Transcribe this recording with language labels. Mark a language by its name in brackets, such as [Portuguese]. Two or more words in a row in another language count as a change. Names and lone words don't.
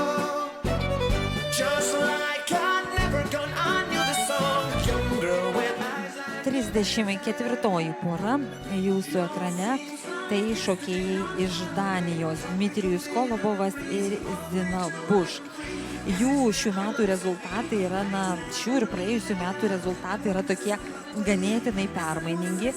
[English] Just like I'd never gone, I knew the song. Young girl with eyes like [Lithuanian] 34 pora jūsų ekrane. Tai šokėjai iš Danijos Dmitrijus Kolobovas ir Zina Bušk. Jų šių metų rezultatai yra, šių ir praėjusių metų rezultatai yra tokie ganėtinai permainingi.